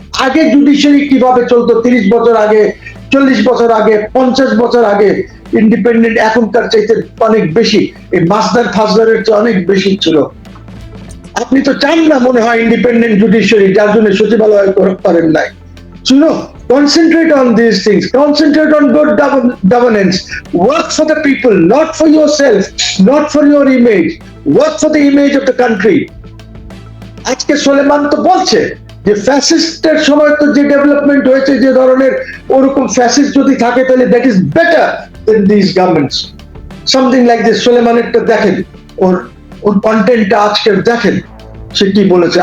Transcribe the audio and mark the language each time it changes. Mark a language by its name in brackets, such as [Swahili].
[Bangla] আগে জুডিশিয়ারি কিভাবে চলতো 30 বছর আগে, 40 বছর আগে, 50 বছর আগে ইন্ডিপেন্ডেন্ট এখনকার চাইতে অনেক বেশি, এই মাসদার ফাসদারের চেয়ে অনেক বেশি ছিল। আপনি তো চান না মনে হয় ইন্ডিপেন্ডেন্ট জুডিশিয়ারি, যার জন্য সচিবালয় করেন নাই। [English] শুনো, concentrate on these things, concentrate on good governance, work for the people, not for yourself, not for your image, work for the image of the country. [Bangla] আজকে সোলেমান তো বলছে যে ফ্যাসিস্টের সময় তো যে ডেভেলপমেন্ট হয়েছে, যে ধরনের, ওরকম ফ্যাসিস্ট যদি থাকে তাহলে [English] That is better than this governments, something like this. [Bangla] সোলেমানেরটা দেখেন, ওর কন্টেন্টটা আজকে দেখেন, সে কি বলেছে।